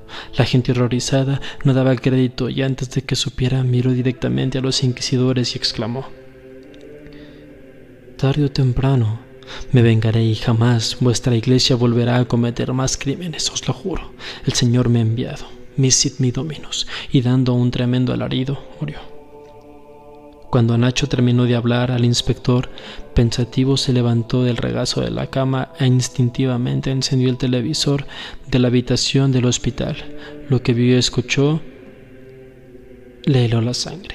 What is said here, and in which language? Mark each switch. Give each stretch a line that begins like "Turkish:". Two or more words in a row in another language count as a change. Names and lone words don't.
Spanish: La gente horrorizada no daba crédito y antes de que supiera miró directamente a los inquisidores y exclamó: «Tarde o temprano me vengaré y jamás vuestra iglesia volverá a cometer más crímenes, os lo juro. El Señor me ha enviado.
Latin: Misit me dominus».
Spanish: Y dando un tremendo alarido, murió. Cuando Nacho terminó de hablar, al inspector, pensativo, se levantó del regazo de la cama e instintivamente encendió el televisor de la habitación del hospital. Lo que vio y escuchó le heló la sangre.